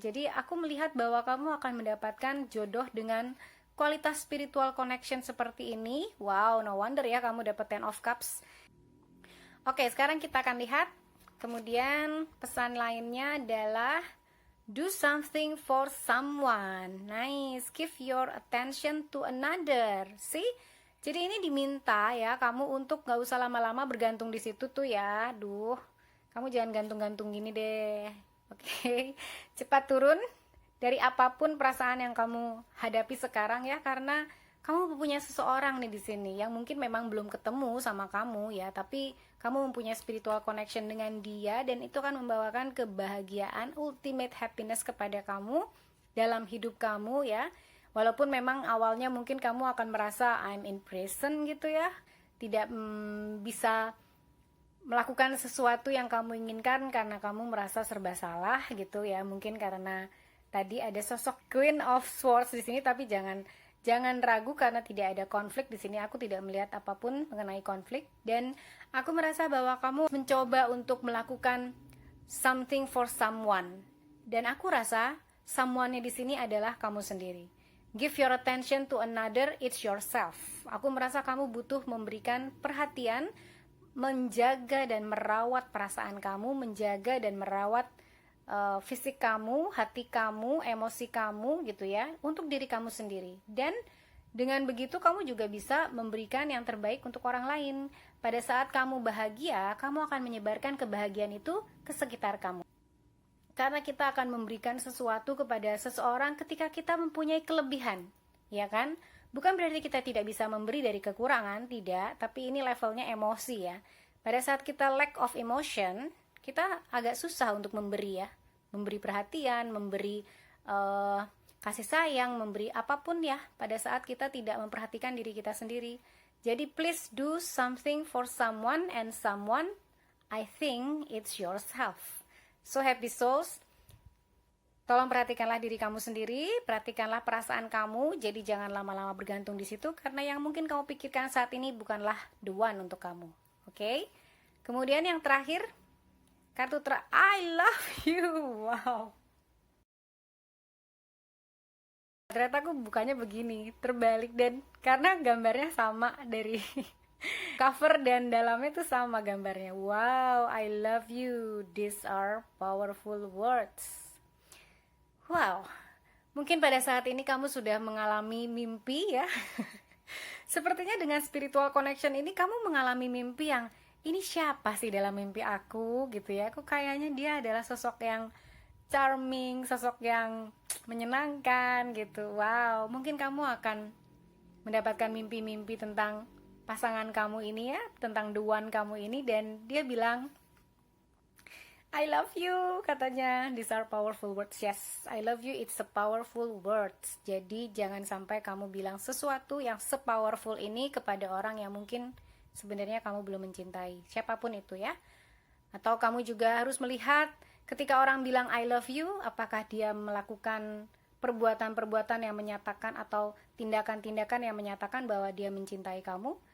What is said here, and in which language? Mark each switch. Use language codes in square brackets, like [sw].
[id] Jadi aku melihat bahwa kamu akan mendapatkan jodoh dengan kualitas [en] spiritual connection [id] seperti ini. [en] Wow, no wonder [id] ya kamu dapat Ten of Cups. Oke, sekarang kita akan lihat. Kemudian pesan lainnya adalah [en] do something for someone. Nice, give your attention to another. See? [id] Jadi ini diminta ya kamu untuk gak usah lama-lama bergantung di situ tuh ya. Duh, kamu jangan gantung-gantung gini deh. Oke, cepat turun dari apapun perasaan yang kamu hadapi sekarang ya, karena kamu punya seseorang nih di sini yang mungkin memang belum ketemu sama kamu ya, tapi kamu mempunyai [en] spiritual connection [id] dengan dia dan itu akan membawakan kebahagiaan, [en] ultimate happiness [id] kepada kamu dalam hidup kamu ya. Walaupun memang awalnya mungkin kamu akan merasa [en] I'm in prison [id] gitu ya, tidak bisa melakukan sesuatu yang kamu inginkan karena kamu merasa serba salah gitu ya, mungkin karena tadi ada sosok Queen of Swords di sini, tapi jangan ragu karena tidak ada konflik di sini. Aku tidak melihat apapun mengenai konflik dan aku merasa bahwa kamu mencoba untuk melakukan [en] something for someone. [id] Dan aku rasa someone-nya di sini adalah kamu sendiri. [en] Give your attention to another, it's yourself. [id] Aku merasa kamu butuh memberikan perhatian, menjaga dan merawat perasaan kamu, menjaga dan merawat fisik kamu, hati kamu, emosi kamu gitu ya, untuk diri kamu sendiri. Dan dengan begitu kamu juga bisa memberikan yang terbaik untuk orang lain. Pada saat kamu bahagia, kamu akan menyebarkan kebahagiaan itu ke sekitar kamu. Karena kita akan memberikan sesuatu kepada seseorang ketika kita mempunyai kelebihan, ya kan? Bukan berarti kita tidak bisa memberi dari kekurangan, tidak, tapi ini levelnya emosi ya. Pada saat kita [en] lack of emotion, [id] kita agak susah untuk memberi ya, memberi perhatian, memberi kasih sayang, memberi apapun ya, pada saat kita tidak memperhatikan diri kita sendiri. Jadi [en] please do something for someone, and someone, I think it's yourself. So happy souls, [id] tolong perhatikanlah diri kamu sendiri, perhatikanlah perasaan kamu, jadi jangan lama-lama bergantung di situ, karena yang mungkin kamu pikirkan saat ini bukanlah [en] the one [id] untuk kamu. Oke? Kemudian yang terakhir, kartu [en] I love you. Wow. [id] Ternyata aku bukanya begini, terbalik, dan karena gambarnya sama dari cover dan dalamnya tuh sama gambarnya. [en] Wow, I love you. These are powerful words. Wow. [id] Mungkin pada saat ini kamu sudah mengalami mimpi ya. Sepertinya dengan [en] spiritual connection [id] ini kamu mengalami mimpi yang ini siapa sih dalam mimpi aku gitu ya. Aku kayaknya dia adalah sosok yang charming, sosok yang menyenangkan gitu. Wow, mungkin kamu akan mendapatkan mimpi-mimpi tentang pasangan kamu ini ya, tentang [en] the one [id] kamu ini, dan dia bilang [en] I love you, [id] katanya. [en] These are powerful words. Yes, I love you, it's a powerful words. [id] Jadi jangan sampai kamu bilang sesuatu yang sepowerful ini kepada orang yang mungkin sebenarnya kamu belum mencintai, siapapun itu ya. Atau kamu juga harus melihat ketika orang bilang [en] I love you, [id] apakah dia melakukan perbuatan-perbuatan yang menyatakan atau tindakan-tindakan yang menyatakan bahwa dia mencintai kamu.